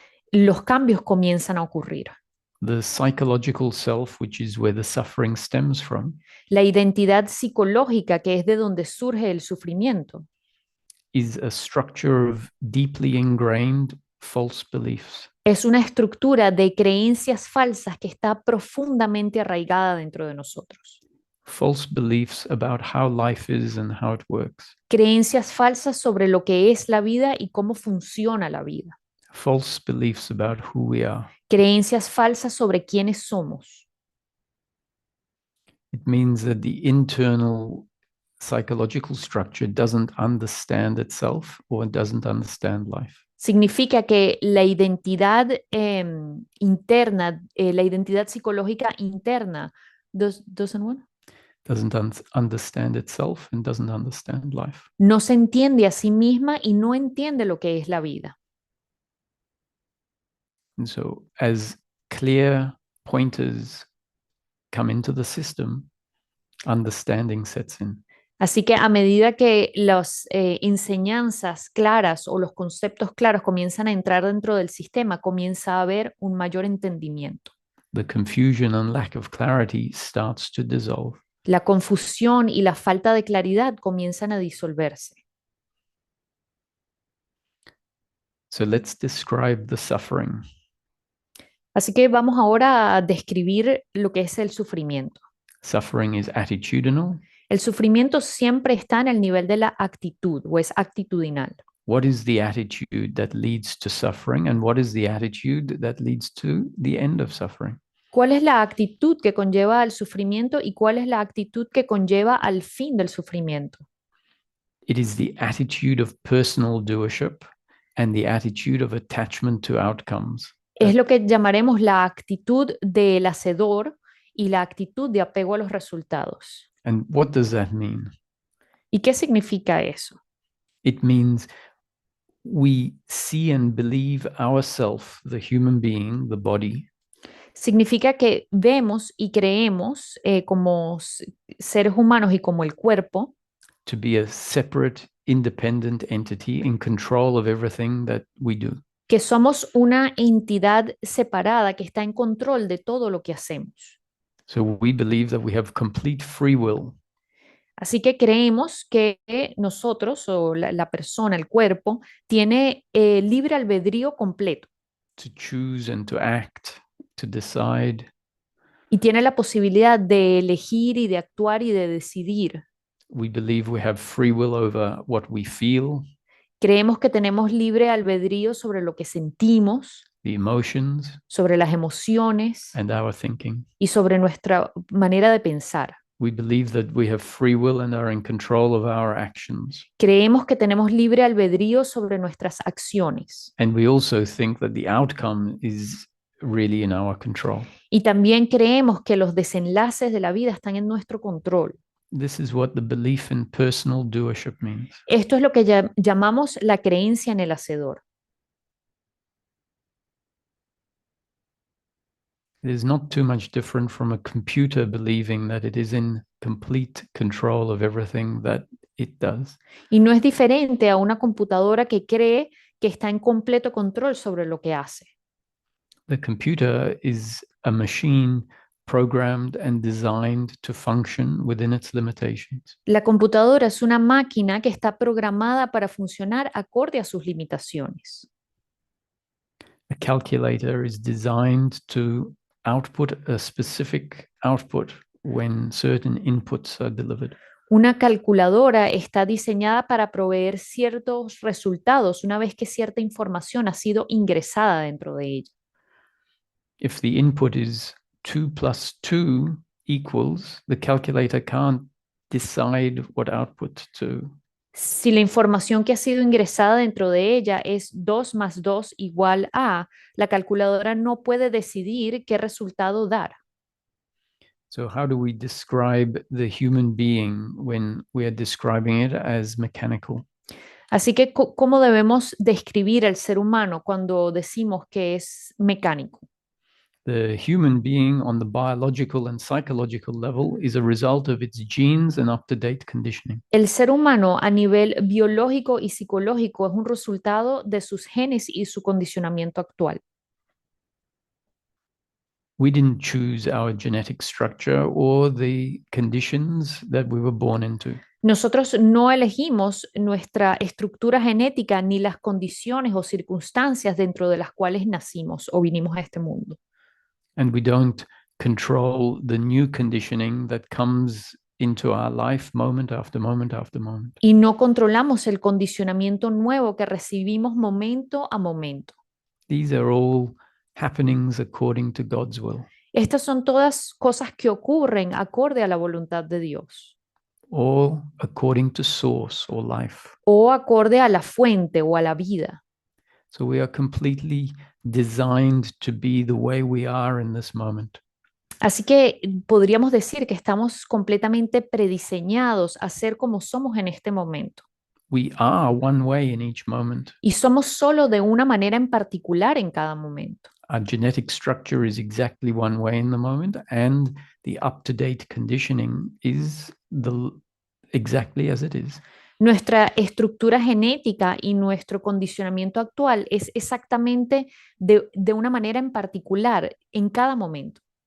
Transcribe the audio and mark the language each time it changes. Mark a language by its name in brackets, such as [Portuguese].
[Spanish] los cambios comienzan a ocurrir. [English] The psychological self, which is where the suffering stems from, [Spanish] La identidad psicológica, que es de donde surge el sufrimiento, [English] is a structure of deeply ingrained false beliefs. [Spanish] es una estructura de creencias falsas que está profundamente arraigada dentro de nosotros. [English] False beliefs about how life is and how it works. [Spanish] Creencias falsas sobre lo que es la vida y cómo funciona la vida. [English] False beliefs about who we are. [Spanish] Creencias falsas sobre quiénes somos. [English] It means that the internal psychological structure doesn't understand itself or doesn't understand life. [Spanish] Significa que la identidad interna, la identidad psicológica interna, [English] doesn't Understand itself and doesn't understand life. [Spanish] no se entiende a sí misma y no entiende lo que es la vida. [English] And so as clear pointers come into the system, understanding sets in. [Spanish] Así que a medida que las enseñanzas claras o los conceptos claros comienzan a entrar dentro del sistema, comienza a haber un mayor entendimiento. [English] The confusion and lack of clarity starts to dissolve. [Spanish] La confusión y la falta de claridad comienzan a disolverse. [English] So let's describe the suffering. [Spanish] Así que vamos ahora a describir lo que es el sufrimiento. [English] Suffering is attitudinal. [Spanish] El sufrimiento siempre está en el nivel de la actitud o es actitudinal. [English] What is the attitude that leads to suffering, and what is the attitude that leads to the end of suffering? [Spanish] ¿Cuál es la actitud que conlleva al sufrimiento y cuál es la actitud que conlleva al fin del sufrimiento? [English] It is the attitude of personal doership and the attitude of attachment to outcomes. [Spanish] Es lo que llamaremos la actitud del hacedor y la actitud de apego a los resultados. [English] And what does that mean? [Spanish] ¿Y qué significa eso? [English] It means we see and believe ourself, the human being, the body, [Spanish] Significa que vemos y creemos como seres humanos y como el cuerpo [English] to be a separate, independent entity in control of everything that we do. [Spanish] que somos una entidad separada que está en control de todo lo que hacemos. [English] So we believe that we have complete free will [Spanish] Así que creemos que nosotros o la persona, el cuerpo, tiene libre albedrío completo [English] to choose and to act, to decide. [Spanish] y tiene la posibilidad de elegir y de actuar y de decidir. [English] We believe we have free will over what we feel, [Spanish] Creemos que tenemos libre albedrío sobre lo que sentimos, [English] the emotions, [Spanish] sobre las emociones [English] and our thinking. [Spanish] y sobre nuestra manera de pensar. [English] We believe that we have free will and are in control of our actions. [Spanish] Creemos que tenemos libre albedrío sobre nuestras acciones. [English] And we also think that the outcome is really in our control. [Spanish] Y también creemos que los desenlaces de la vida están en nuestro control. [English] This is what the belief in personal doership means. [Spanish] Esto es lo que llamamos la creencia en el hacedor. [English] It is not too much different from a computer believing that it is in complete control of everything that it does. [Spanish] Y no es diferente a una computadora que cree que está en completo control sobre lo que hace. [English] The computer is a machine programmed and designed to function within its limitations. [Spanish] La computadora es una máquina que está programada para funcionar acorde a sus limitaciones. [English] A calculator is designed to output a specific output when certain inputs are delivered. [Spanish] Una calculadora está diseñada para proveer ciertos resultados una vez que cierta información ha sido ingresada dentro de ella. [English] If the input is 2 plus 2 equals, the calculator can't decide what output to. [Spanish] Si la información que ha sido ingresada dentro de ella es 2 más 2 igual a, la calculadora no puede decidir qué resultado dar. [English] So how do we describe the human being when we are describing it as mechanical? [Spanish] Así que, ¿cómo debemos describir al ser humano cuando decimos que es mecánico? [English] The human being on the biological and psychological level is a result of its genes and up-to-date conditioning. [Spanish] El ser humano a nivel biológico y psicológico es un resultado de sus genes y su condicionamiento actual. [English] We didn't choose our genetic structure or the conditions that we were born into. [Spanish] Nosotros no elegimos nuestra estructura genética ni las condiciones o circunstancias dentro de las cuales nacimos o vinimos a este mundo. [English] And we don't control the new conditioning that comes into our life moment after moment after moment. [Spanish] Y no controlamos el condicionamiento nuevo que recibimos momento a momento. [English] These are all happenings according to God's will, [Spanish] Estas son todas cosas que ocurren acorde a la voluntad de Dios [English] or according to source or life. [Spanish] o acorde a la fuente o a la vida. [English] So we are completely designed to be the way we are in this moment. [Spanish] Así que podríamos decir que estamos completamente prediseñados a ser como somos en este momento. [English] We are one way in each moment. [Spanish] Y somos solo de una manera en particular en cada momento. [English] Our genetic structure is exactly one way in the moment, and the up-to-date conditioning is exactly as it is. [Spanish] Nuestra estructura genética y nuestro condicionamiento actual es exactamente de una manera en particular en cada momento.